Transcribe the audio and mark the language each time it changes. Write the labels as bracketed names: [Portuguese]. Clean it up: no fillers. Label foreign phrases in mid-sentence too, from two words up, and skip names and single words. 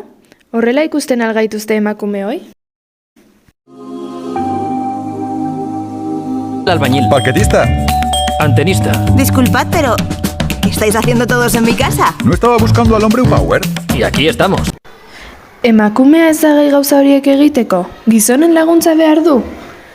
[Basque] Horrela ikusten algaituzte emakumeoi? [Spanish] Albañil. Paquetista. Antenista. Disculpad, pero ¿qué estáis haciendo todos en mi casa? ¿No estaba buscando al hombre Power? Y aquí estamos. [Basque] Emakumea ez da gai gauza horiek egiteko? Gizonen laguntza behar du?